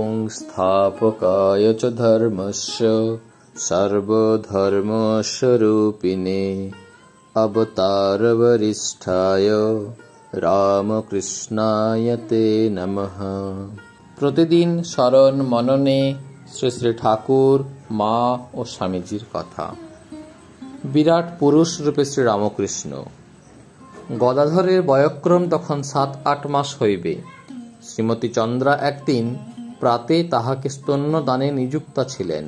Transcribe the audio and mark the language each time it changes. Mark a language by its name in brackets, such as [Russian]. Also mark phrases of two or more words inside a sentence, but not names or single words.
[Sanskrit] संस्थापकाय च धर्मस्य सर्वधर्मस्वरूपिणे अवतारवरिष्ठाय रामकृष्णाय ते नमः। [Bangla] प्रतिदिन স্মরণ মননে শ্রী শ্রী ঠাকুর, মা ও স্বামীজির কথা। বিরাট পুরুষ রূপে শ্রী রামকৃষ্ণ। গদাধরের বয়ঃক্রম তখন 7-8 মাস হইবে। শ্রীমতী চন্দ্রা একদিন প্রাতে তাহাকে স্তন্যদানে নিযুক্তা ছিলেন।